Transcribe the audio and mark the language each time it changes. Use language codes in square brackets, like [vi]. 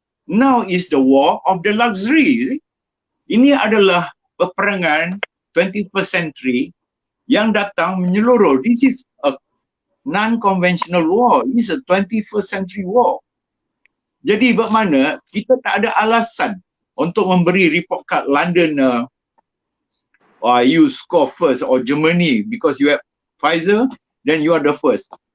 [en] Now is the war of the luxury. [ms] Ini adalah peperangan [en] 21st century [ms] yang datang menyeluruh. [en] This is a non-conventional war. This is a 21st century war. [ms] Jadi bermakna kita tak ada alasan untuk memberi [en] report card London you score first, or Germany because you have Pfizer, then you are the first.